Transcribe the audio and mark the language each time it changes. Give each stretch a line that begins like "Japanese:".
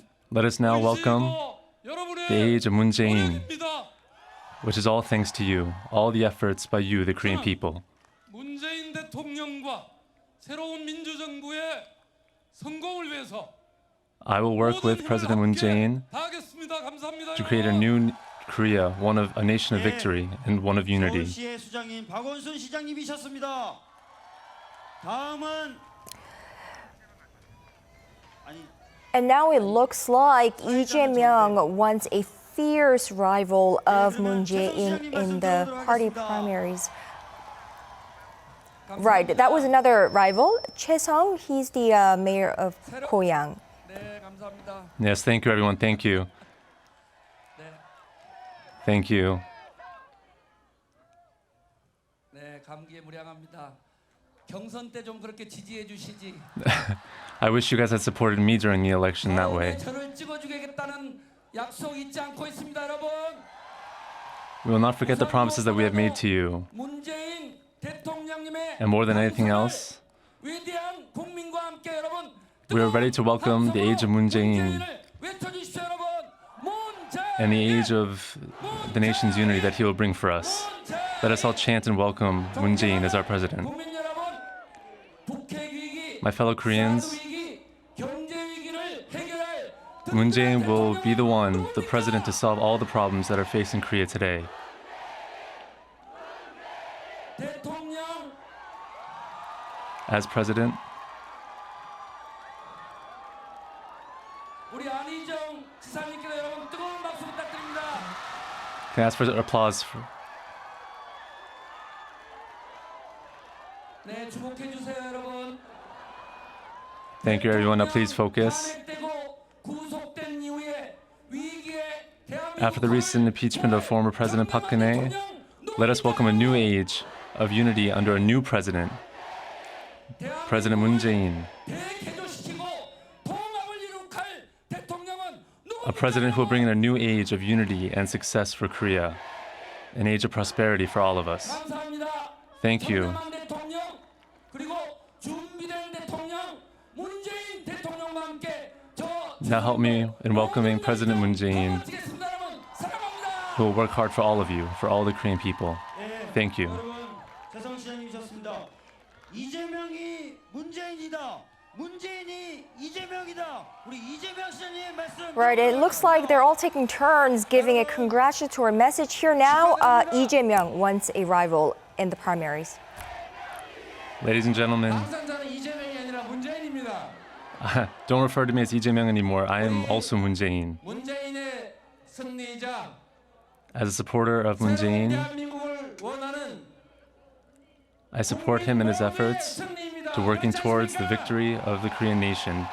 English: Let us now welcome the age of Moon Jae-in, which is all thanks to you, all the efforts by you, the Korean people.
Korean: 문재인 대통령과 새로운 민주정부의 성공을 위해서
English: I will work with President Moon Jae-in to create a new Korea, a nation of victory and one of unity.
Korean: 서울시의 수장님 박원순 시장님이셨습니다. 다음은
English: And now it looks like Lee Jae-myung, once a fierce rival of Moon Jae-in in the party primaries. Right, that was another rival, Choi Sung. He's the mayor of Goyang.
Korean: 네, 감사합니다.
English: Yes, thank you, everyone. Thank you.
Korean: 네,
English: Thank you.
Korean: 네, 감기에 무량합니다. 경선 때 좀 그렇게 지지해 주시지.
English: I wish you guys had supported me during the election that way.
Korean: 저를 찍어주겠다는 약속 잊지 않고 있습니다, 여러분.
English: We will not forget the promises that we have made to you.
Korean: 문재인 대통령님의
English: And more than anything else,
Korean: 위대한 국민과 함께 여러분.
English: we are ready to welcome the age of Moon Jae-in
Korean: 외쳐주십시오, 여러분.
English: and the age of the nation's unity that he will bring for us. Let us all chant and welcome Moon Jae-in as our president.
Korean: 국민 여러분, 북핵 위기,
English: My fellow Koreans,
Korean: 위기, 경제 위기를 해결할
English: Moon Jae-in will be the one, the president, to solve all the problems that are facing Korea today.
Korean: 대통령
English: As president,
Korean: 우리 안희정 지사님께서 여러분 뜨거운 박수 부탁드립니다.
English: can I ask for applause?
Korean: 네, 주목해 주세요, 여러분.
English: Thank you, everyone. Now please focus.
Korean: 탄핵되고 구속된 이후에 위기에
English: After the recent impeachment of former President Park Geun-hye, let us welcome a new age of unity under a new president, President Moon Jae-in,
Korean: 대개조시키고 통합을 이룩할 대통령은
English: a president who will bring in a new age of unity and success for Korea, an age of prosperity for all of us.
Korean: 감사합니다.
English: Thank you.
Korean: 선대만 대통령 그리고 준비된 대통령 문재인 대통령과 함께
English: Now help me in welcoming President Moon Jae-in,
Korean: 마치겠습니다, 여러분. 사랑합니다.
English: who will work hard for all of you, for all the Korean people. Thank you.
Korean: 여러분 최성 시장님이셨습니다. 이재명이 문재인이다. 문재인이 이재명이다. 우리 이재명 시장님 말씀.
English: Right, it looks like they're all taking turns giving a congratulatory message here now. Lee Jae-myung, once a rival in the primaries. Ladies and gentlemen,
Korean: 당선자는 이재명이 아니라 문재인입니다.
English: don't refer to me as Lee Jae-myung anymore. I am also Moon Jae-in.
Korean: 문재인의 승리자
English: As a supporter of Moon
Korean: 새로운 대한민국을 원하는
English: I support him in his efforts to working towards the victory of the Korean nation.